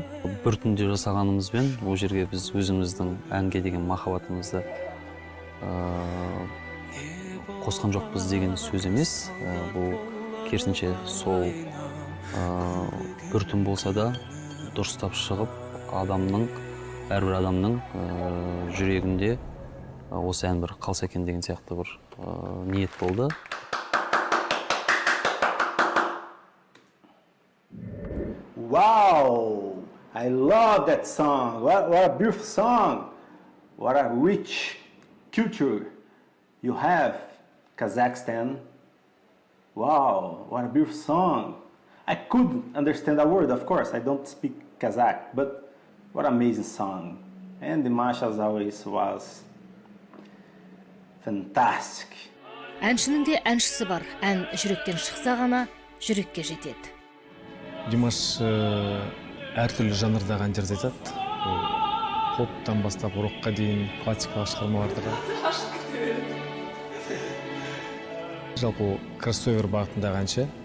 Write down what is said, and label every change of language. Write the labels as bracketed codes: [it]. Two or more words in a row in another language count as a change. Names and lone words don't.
[kk] Бір түнде жасағанымызбен ол жерге біз өзіміздің әнге деген махаббатымызды қосқан жоқпыз деген сөз емес. Бұл керісінше сол бір түн болса да дұрыстап шығып, әрбір адамның жүрегінде осы ән бір қалса екен деген сияқты бір ниет болды. [en] Wow, I love that song. What a beautiful song. What a rich culture you have, Kazakhstan. Wow, what a beautiful song. I could understand a word, of course. I don't speak Kazakh, but what an amazing song. And Dimash, as always, was fantastic. [kk] Әншінің де әншісі бар. Ән жүректен шықса ғана жүрекке жетеді. Димаш әртүрлі жанрдағы әндерді айтады. Поптан бастап рокқа дейін, классикалық шығармаларды. Жалпы кроссовер бағытындағы әнші.